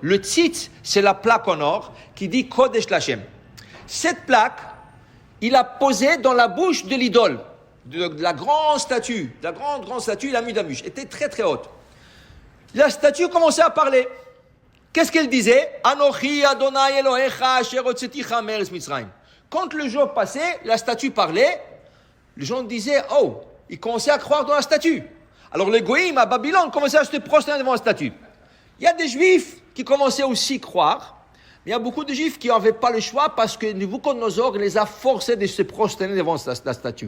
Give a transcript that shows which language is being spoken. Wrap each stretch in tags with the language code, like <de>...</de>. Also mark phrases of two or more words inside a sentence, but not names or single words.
<fr>Le tzitz, c'est la plaque en or qui dit</fr> <he>קודש לה.</he> <fr>Cette plaque, il a posée dans la bouche de l'idole, de la grande statue. La grande statue, il a mis d'amuche. Elle était très haute. La statue commençait à parler. Qu'est-ce qu'elle disait?</fr> <he>אנכי יהוה אלהיך אשר הוצאתיך מארץ מצרים.</he> <fr>Quand le jour passait, la statue parlait. Les gens disaient, oh, ils commençaient à croire dans la statue. Alors les goïms à Babylone commençaient à se prosterner devant la statue. Il y a des juifs qui commençaient aussi à croire, mais il y a beaucoup de juifs qui n'avaient pas le choix parce que Nebuchadnezzar les a forcés de se prosterner devant la statue.</fr>